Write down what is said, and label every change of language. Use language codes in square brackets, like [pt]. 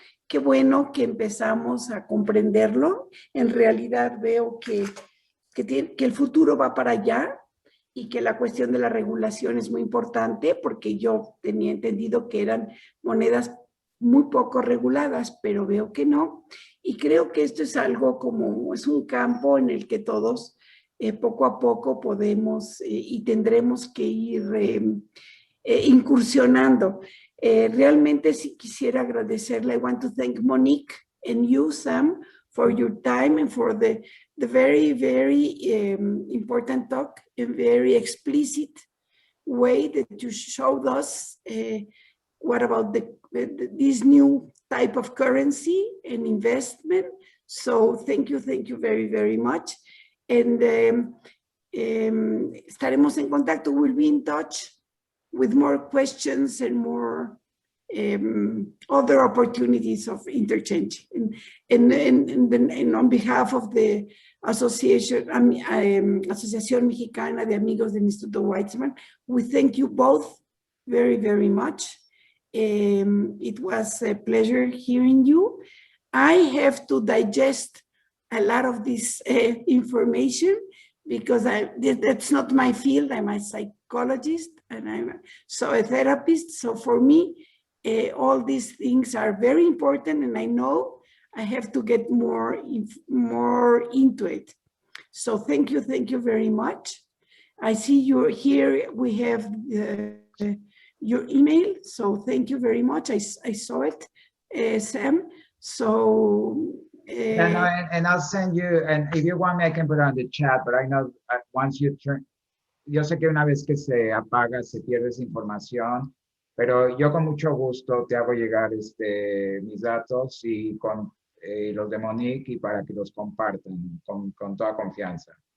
[es] Qué bueno que empezamos a comprenderlo. En realidad veo que el futuro va para allá y que la cuestión de la regulación es muy importante, porque yo tenía entendido que eran monedas muy poco reguladas, pero veo que no. Y creo que esto es algo como, es un campo en el que todos poco a poco podemos y tendremos que ir incursionando. Realmente sí quisiera agradecerle. [en] I want to thank Monique and you, Sam, for your time and for the very, very important talk and very explicit way that you showed us what about this new type of currency and investment. So thank you very, very much. [es] And estaremos en contacto. [en] We'll be in touch with more questions and more other opportunities of interchange. And on behalf of the Asociación Mexicana de Amigos del Instituto Weitzman, we thank you both very, very much. It was a pleasure hearing you. I have to digest a lot of this information because that's not my field. I'm a psychologist and I'm a therapist. So for me, all these things are very important, and I know I have to get more into it. So thank you very much. I see you're here. We have your email, so thank you very much. I saw it, Sam. So. And I'll send you, and if you want me, I can put it on the chat, but I know once you turn, [es] yo sé que una vez que se apaga, se pierde esa información, pero yo con mucho gusto te hago llegar mis datos y con los de Monique y para que los compartan con toda confianza.